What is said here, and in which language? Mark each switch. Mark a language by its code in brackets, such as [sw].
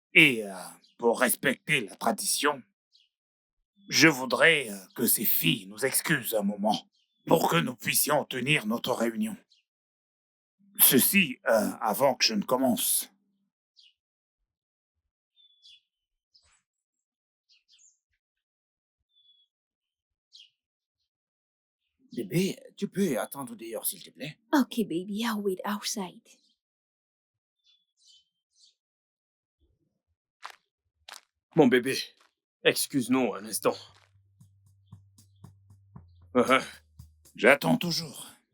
[fr] Et pour respecter la tradition, je voudrais que ces filles nous excusent un moment pour que nous puissions tenir notre réunion. Ceci avant que je ne commence. Bébé, tu peux attendre dehors, s'il te plaît? [en] Okay, baby, I'll wait outside. [fr] Mon bébé, excuse-nous un instant. J'attends toujours.